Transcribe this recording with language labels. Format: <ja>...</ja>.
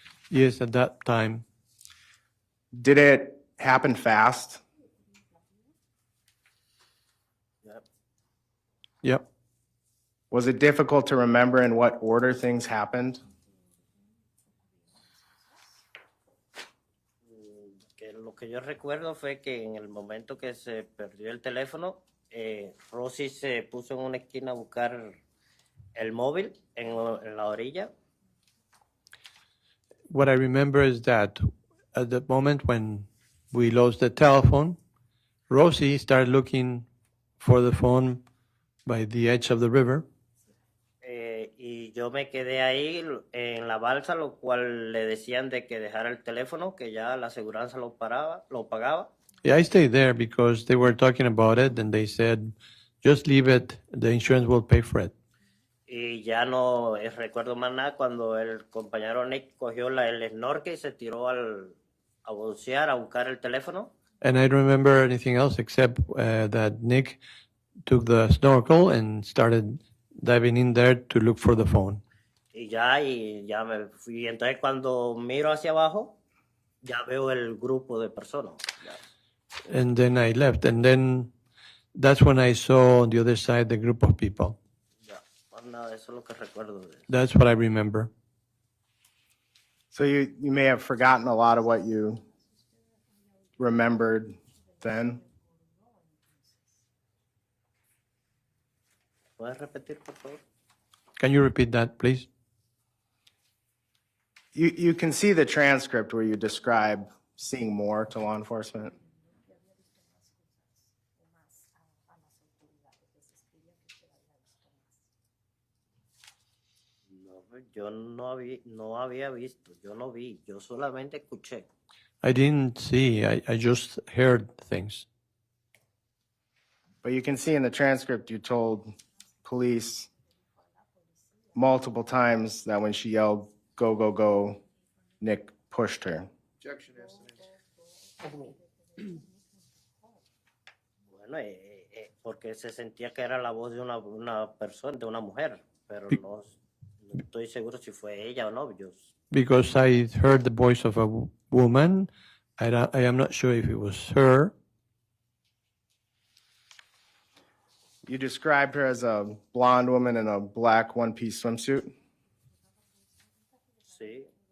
<en>Yes, at that time. Did it happen fast? Yep. Yep. Was it difficult to remember in what order things happened?</en> <es>Que lo que yo recuerdo fue que en el momento que se perdió el teléfono, Rosy se puso en una esquina a buscar el móvil en la orilla.</es> <en>What I remember is that at the moment when we lost the telephone, Rosie started looking for the phone by the edge of the river.</en> <es>Y yo me quedé ahí en la balsa, lo cual le decían de que dejara el teléfono, que ya la aseguranza lo pagaba.</es> <en>Yeah, I stayed there because they were talking about it and they said, just leave it, the insurance will pay for it.</en> <es>Y ya no recuerdo más nada cuando el compañero Nick cogió el snorkel y se tiró a bucear, a buscar el teléfono.</es> <en>And I don't remember anything else except that Nick took the snorkel and started diving in there to look for the phone.</en> <es>Y ya me fui. Entonces cuando miro hacia abajo, ya veo el grupo de personas.</es> <en>And then I left. And then that's when I saw on the other side the group of people.</en> <es>Ya, más nada, eso es lo que recuerdo de eso.</es> <en>That's what I remember. So you may have forgotten a lot of what you remembered then.</en> <es>¿Puedes repetir, por favor?</es> <en>Can you repeat that, please? You can see the transcript where you describe seeing more to law enforcement.</en> <es>No, yo no había visto, yo no vi, yo solamente escuché.</es> <en>I didn't see. I just heard things. But you can see in the transcript you told police multiple times that when she yelled, go, go, go, Nick pushed her. Objection, Estimate.</en> <es>Bueno, porque se sentía que era la voz de una persona, de una mujer, pero no estoy seguro si fue ella o no.</es> <en>Because I heard the voice of a woman. I am not sure if it was her. You described her as a blonde woman in a black one-piece swimsuit.</en> <es>Sí.</es>